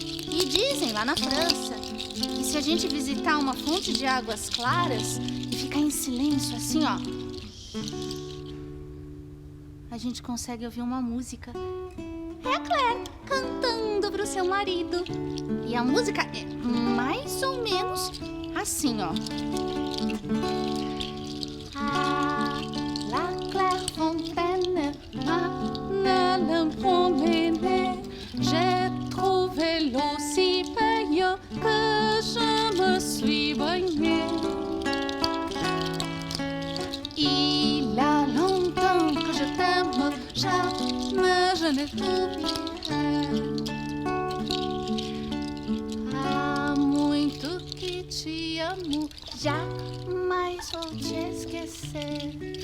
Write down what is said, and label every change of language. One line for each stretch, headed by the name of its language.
Portuguese: E dizem lá na França que se a gente visitar uma fonte de águas claras e ficar em silêncio assim, ó, a gente consegue ouvir uma música. É a Claire cantando pro seu marido. E a música é mais ou menos assim, ó.
French: Ah, la Claire fontaine, ah, l'impromenée, j'ai trouvé l'eau si belle que je me suis baignée. Il a longtemps que je t'aime, jamais je ne t'oublierai.
Portuguese: Há muito que te amo, jamais vou te esquecer.